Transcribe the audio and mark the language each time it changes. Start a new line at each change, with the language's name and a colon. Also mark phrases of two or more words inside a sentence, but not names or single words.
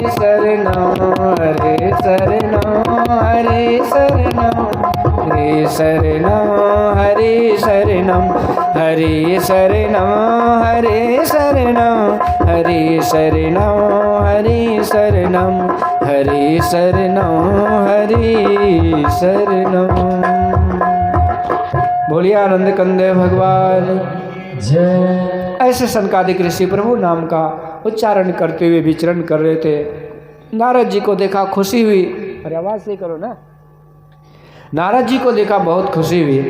Hindi: शरणम, हरे शरणम हरे शरणम, हरे शरणम हरे शरणम, हरे शरणम हरे शरणम, हरे शरणम हरे शरणम, हरे शरणम हरे शरणम। बोलिए आनंद कंदे भगवान जय। ऐसे सनकादिक ऋषि प्रभु नाम का उच्चारण करते हुए विचरण कर रहे थे। नारद जी को देखा, खुशी हुई। अरे आवाज से करो ना। नारद जी को देखा, बहुत खुशी हुई।